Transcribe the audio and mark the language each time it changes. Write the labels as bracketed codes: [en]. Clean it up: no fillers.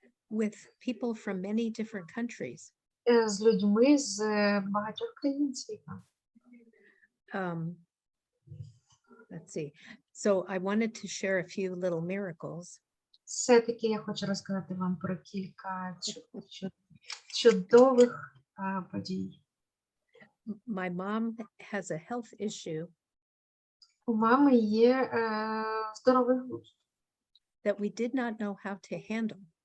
[en] with people from many different countries. [uk] з людьми з багатьох країн світу. [en] Let's see. So I wanted to share a few little miracles. [uk] Все-таки я хочу розказати вам про кілька чудових подій. [en] My mom has a health issue [uk] У мами є здоровий глузд, [en] that we did not know how to handle.